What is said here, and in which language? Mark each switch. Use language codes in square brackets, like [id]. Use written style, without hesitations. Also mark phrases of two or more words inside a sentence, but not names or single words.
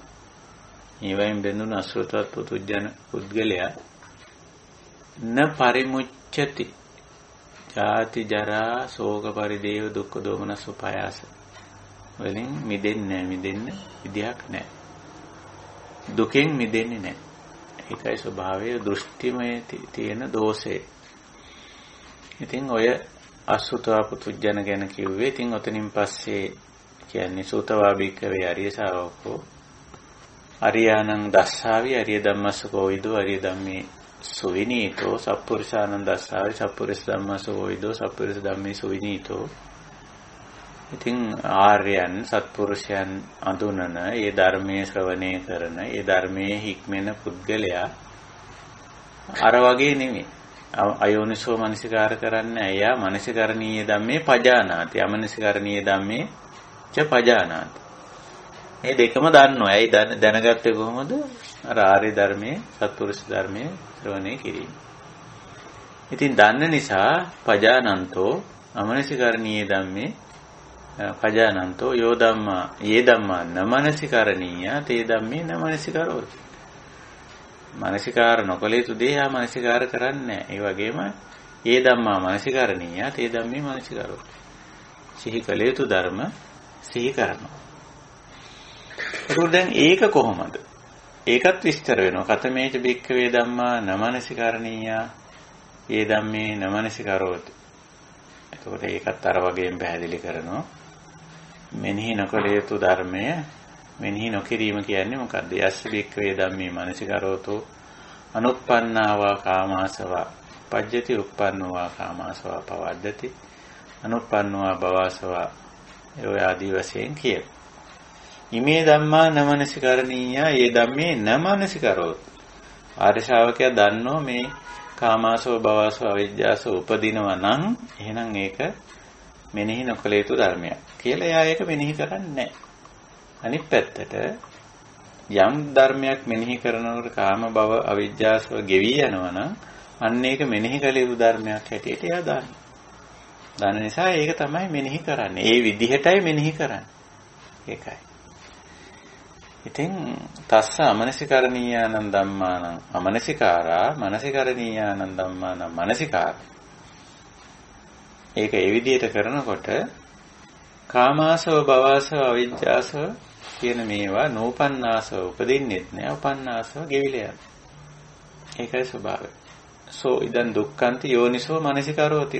[si] මේ වයින් බැඳුණු අසුතවත් පුතුජන පුද්ගලයා [pi] න පරිමුච්ඡති ජාති ජරා ශෝක පරිදේව දුක්ඛ දෝමනස් උපායාස [si] වලින් මිදෙන්න විදියක් නැහැ. දුකෙන් මිදෙන්නේ නැහැ. ඒකයි ස්වභාවය දෘෂ්ටිමය තියෙන දෝෂය. ඉතින් ඔය අසුතවා පුතුජන ගැන කිව්වේ. ඉතින් ඔතනින් පස්සේ කියන්නේ [pi] සූතවා භික්ඛවේ අරිය ශාවකෝ අරියානං දස්සාවි අරිය ධම්මස්සකෝ විදෝ අරිය ධම්මේ සුවිනීතෝ සප්පුරිසානං දස්සාවි සප්පුරිස ධම්මස්සකෝ විදෝ සප්පුරිස ධම්මේ සුවිනීතෝ. [si] ඉතින් ආර්යයන් සත්පුරුෂයන් අඳුනන ඒ ධර්මයේ ශ්‍රවණය කරන ඒ ධර්මයේ හික්මෙන පුද්ගලයා අර වගේ නෙමෙයි. [pi] අයෝනිසෝ මනසිකාර [si] කරන්නේ එයා [pi] මනසිකරණීය ධම්මේ පජානාති අමනසිකරණීය ධම්මේ ච පජානාති. [si] මේ දෙකම දන්නවා. ඇයි දැනගත්තේ කොහොමද? අර ආර්ය ධර්මයේ සත්පුරුෂ ධර්මයේ ශ්‍රවණය කිරීම. ඉතින් දන්න නිසා [pi] පජානන්තෝ අමනසිකරණීය ධම්මේ පජානන්තෝ යෝ ධම්මා යේ ධම්මා නමනසිකරණීය තේ ධම්මේ නමනසිකරෝති. [si] මනසිකාර නොකළ යුතු දේ ආ මනසිකාර කරන්නේ නැහැ. ඒ වගේම [pi] ඒ ධම්මා මනසිකරණීය තේ ධම්මේ මනසිකරෝ. [si] සිහි කළ යුතු ධර්ම සිහි කරනවා. දැන් ඒක කොහොමද? ඒකත් විස්තර වෙනවා. [pi] කතමේච භික්ඛවේ ධම්මා නමනසිකරණීය ඒ ධම්මේ නමනසිකරෝති. [si] එතකොට ඒකත් අර වගේම පැහැදිලි කරනවා. මෙනෙහි නොකළ යුතු ධර්මය මෙනෙහි නොකිරීම කියන්නේ මොකද්ද? [pi] යස්ස භික්ඛවේ ධම්මේ මනසිකරෝතෝ අනුප්පන්නාවා කාමාසවා පජ්ජති උප්පන්නෝවා කාමාසවා පවද්දති අනුප්පන්නෝවා භවසවා [si] ඒ ආදී වශයෙන් කිය. [pi] ඉමේ ධම්මා නමනසිකරණීය ඒ ධම්මේ නමනසිකරෝත. [si] ආර්ය ශ්‍රාවකයා දන්නෝ මේ කාමාසව භවසව අවිජ්ජාසව උපදිනවා නම් එහෙනම් ඒක මෙනෙහි නොකළ යුතු ධර්මයක් කියලා එයා ඒක මෙනෙහි කරන්නේ නැහැ. අනිත් පැත්තට යම් ධර්මයක් මෙනෙහි කරනකොට කාම භව අවිජ්ජාසව ගෙවි යනවා නම් අන්න ඒක මෙනෙහි කළ යුතු ධර්මයක් හැටියට එයා දානවා. දන්න නිසා ඒක තමයි මෙනෙහි කරන්නේ. ඒ විදිහටයි මෙනෙහි කරන්නේ. ඒකයි. [pi] ඉතින් තස්ස අමනසිකරණීයානං ධම්මානං අමනසිකාරා මනසිකරණීයානං ධම්මානං මනසිකාර. [si] ඒක ඒ විදිහට කරනකොට කාමාසව භවසව අවිජ්ජාසව කියන මේවා නෝපන්නාසව උපදින්නෙත් නෑ උපන්නාසව ගෙවිලා යනවා. ඒකයි ස්වභාවය. [pi] සෝ ඉදන් දුක්ඛන්ති යෝනිසෝ මනසිකරෝති.